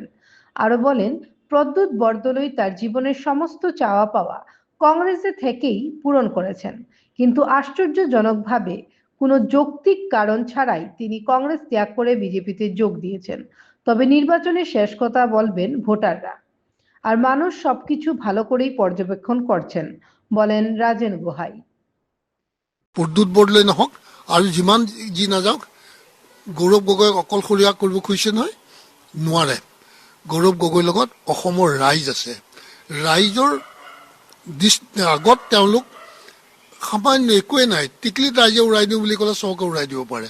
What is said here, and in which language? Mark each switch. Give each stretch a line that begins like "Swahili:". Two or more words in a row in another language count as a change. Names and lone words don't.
Bangla: আরো বলেন, প্রদ্যুৎ বরদলৈ তার জীবনের সমস্ত চাওয়া পাওয়া কংগ্রেসে থেকেই পূরণ করেছেন, কিন্তু আশ্চর্যজনকভাবে কোনো যৌক্তিক কারণ ছাড়াই তিনি কংগ্রেস ত্যাগ করে বিজেপিতে যোগ দিয়েছেন। তবে নির্বাচনে শেষ কথা বলবেন ভোটাররা, আর মানুষ সবকিছু ভালো করেই পর্যবেক্ষণ করছেন, বলেন রাজেন গোহাই।
Assamese: প্ৰদ্যুৎ বৰদলৈ নহওক আৰু যিমান যি নাযাওক, গৌৰৱ গগৈক অকলশৰীয়া কৰিব খুজিছে নহয়, নোৱাৰে। গৌৰৱ গগৈৰ লগত অসমৰ ৰাইজ আছে। ৰাইজৰ আগত তেওঁলোক সামান্য একোৱে নাই, টিকলিত ৰাইজে উৰাই দিওঁ বুলি ক'লে চবকে উৰাই দিব পাৰে।